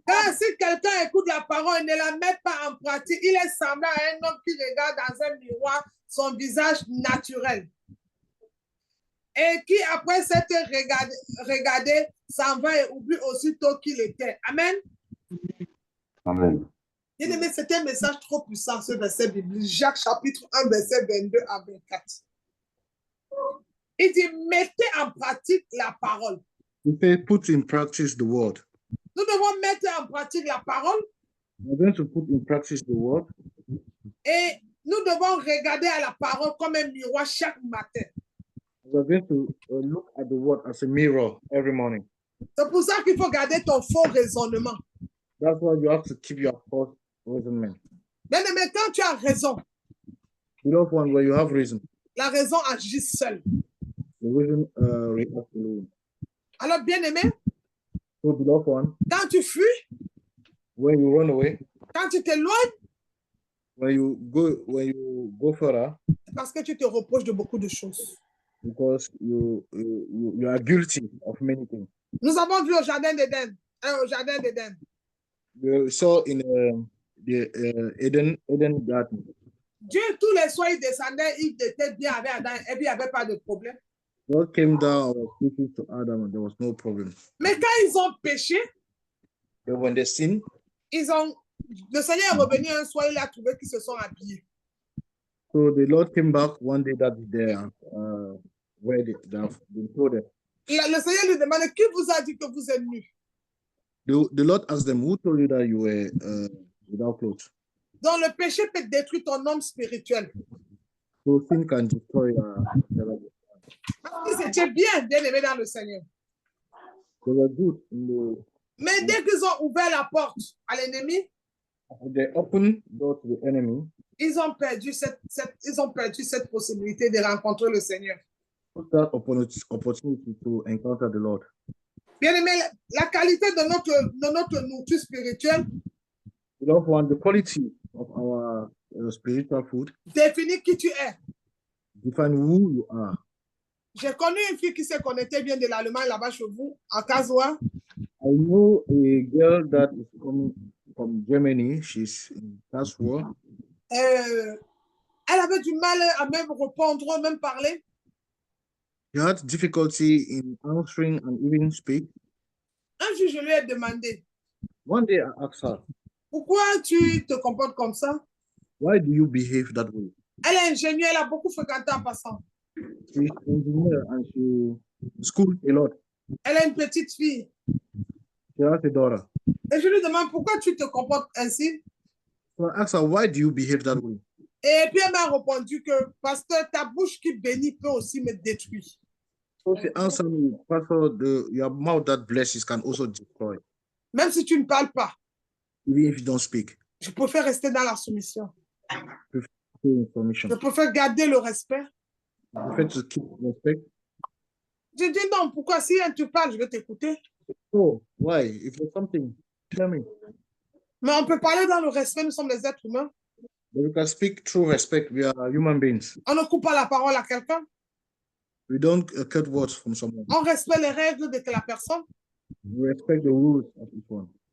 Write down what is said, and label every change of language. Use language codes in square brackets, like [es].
[fr] Car si quelqu'un écoute la parole et ne la met pas en pratique, il est semblable à un homme qui regarde dans un miroir son visage naturel et qui, après s'être regardé, s'en va et oublie aussitôt qu'il était. Amen. Amen. Bien aimé, c'était un message trop puissant, ce verset biblique. Jacques chapitre 1, verset 22 à 24. Il dit, mettez en pratique la parole. [en] We say, put in practice the word. [fr] Nous devons mettre en pratique la parole [en] We're going to put in practice the word. [fr] et nous devons regarder à la parole comme un miroir chaque matin. [en] We're going to look at the word as a mirror every morning. [fr] C'est pour ça qu'il faut garder ton faux raisonnement. [en] That's why you have to keep your false reasoning. [fr] Bien aimé, quand tu as raison, [en] Beloved one, where you have reason, [fr] la raison agit seule. [en] the reason reacts alone. [fr] Alors, bien aimé, [en] So, beloved one, [fr] quand tu fuis, [en] when you run away, [fr] quand tu t'éloignes, [en] when you go further, [fr] c'est parce que tu te reproches de beaucoup de choses. [en] because you are guilty of many things. [fr] Nous avons vu au jardin d'Éden. Au jardin d'Éden. [en] We saw in the Eden garden. [fr] Dieu, tous les soirs, il descendait, il était bien avec Adam et puis il n'y avait pas de problème. [en] God came down and was speaking to Adam, and there was no problem. [fr] Mais quand ils ont péché, [en] But when they sinned, [fr] le Seigneur est revenu un soir, il a trouvé qu'ils se sont habillés. [en] so the Lord came back one day that they are where they have been clothed. [fr] Le Seigneur lui demande, qui vous a dit que vous êtes nus? [en] The Lord asked them, who told you that you were without clothes? [fr] Donc le péché peut détruire ton homme spirituel. [en] So sin can destroy [fr] Ils étaient bien aimés dans le Seigneur. [en] they were good in the, [fr] Mais dès qu'ils ont ouvert la porte à l'ennemi, [en] they opened door to the enemy. [fr] ils ont perdu cette possibilité de rencontrer le Seigneur. [en] Took that opportunity to encounter the Lord. [fr] Bien aimé, la qualité de notre nourriture spirituelle [en] Beloved one, the quality of our spiritual food [fr] définit qui tu es. [en] define who you are. [fr] J'ai connu une fille qui s'est connectée bien de l'Allemagne là-bas chez vous, en Kazoa. [en] I know a girl that is coming from Germany. She's in Karlsruhe. [fr] Elle avait du mal à même répondre, même parler. [en] She had difficulty in answering and even speak. [fr] Un jour, je lui ai demandé, [en] One day I asked her, [fr] pourquoi tu te comportes comme ça? [en] why do you behave that way? [fr] Elle est ingénieure, elle a beaucoup fréquenté en passant. [en] She's an engineer and she schooled a lot. [fr] Elle a une petite fille. [en] She has a daughter. [fr] Et je lui demande, pourquoi tu te comportes ainsi? [en] So I asked her, why do you behave that way? [fr] Et puis elle m'a répondu que, pasteur, ta bouche qui bénit peut aussi me détruire. [en] So she answered me, Pastor, your mouth that blesses can also destroy, [fr] Même si tu ne parles pas, [en] even if you don't speak. [fr] je préfère rester dans la soumission. [en] Information. [fr] Je préfère garder le respect. [en] You prefer to keep respect. [fr] Je dis non, pourquoi si tu parles, je vais t'écouter. [en] Oh, why? If there's something, tell me. [fr] Mais on peut parler dans le respect, nous sommes des êtres humains. [en] But we can speak through respect. We are human beings. [fr] On ne coupe pas la parole à quelqu'un. [en] We don't cut words from someone. [fr] On respecte les règles de la personne. [en] We respect the rules of each one.